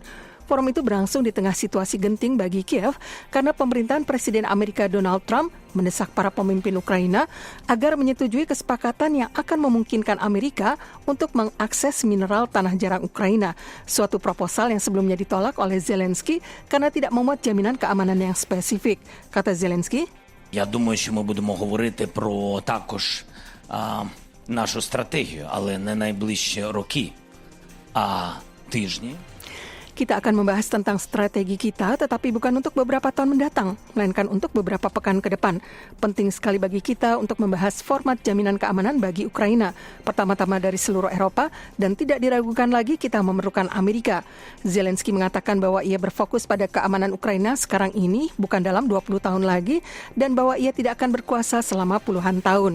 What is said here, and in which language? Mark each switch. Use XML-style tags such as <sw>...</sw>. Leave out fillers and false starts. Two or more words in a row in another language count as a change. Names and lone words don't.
<id>Forum itu berlangsung di tengah situasi genting bagi Kiev karena pemerintahan Presiden Amerika Donald Trump mendesak para pemimpin Ukraina agar menyetujui kesepakatan yang akan memungkinkan Amerika untuk mengakses mineral tanah jarang Ukraina, suatu proposal yang sebelumnya ditolak oleh Zelensky karena tidak memuat jaminan keamanan yang spesifik. Kata Zelensky,</id> <uk>Я думаю, що ми будемо говорити про також нашу стратегію, але не найближчі роки, а тижні.</uk> <id>Kita akan membahas tentang strategi kita, tetapi bukan untuk beberapa tahun mendatang, melainkan untuk beberapa pekan ke depan. Penting sekali bagi kita untuk membahas format jaminan keamanan bagi Ukraina, pertama-tama dari seluruh Eropa, dan tidak diragukan lagi kita memerlukan Amerika. Zelensky mengatakan bahwa ia berfokus pada keamanan Ukraina sekarang ini, bukan dalam 20 tahun lagi, dan bahwa ia tidak akan berkuasa selama puluhan tahun.</id>